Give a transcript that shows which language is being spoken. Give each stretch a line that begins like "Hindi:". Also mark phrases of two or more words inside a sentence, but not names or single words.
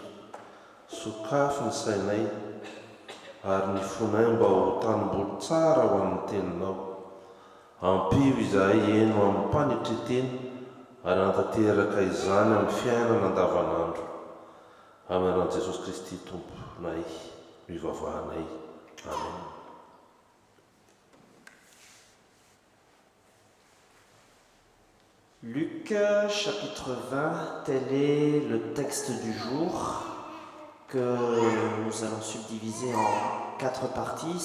Malagasy: Sokafy ny sainay ary ny fonay mba ho tanim-boly tsara ho amin'ny teninao. Ampio izahay eno amin'ny mpanetreteny ary hantanteraka izany amin'ny fiainana andavanandro. Amin'ny an'I Jesosy Kristy Tomponay, mivavahanay. Amen.
French: Luc chapitre 20, tel est le texte du jour que nous allons subdiviser en 4 parties.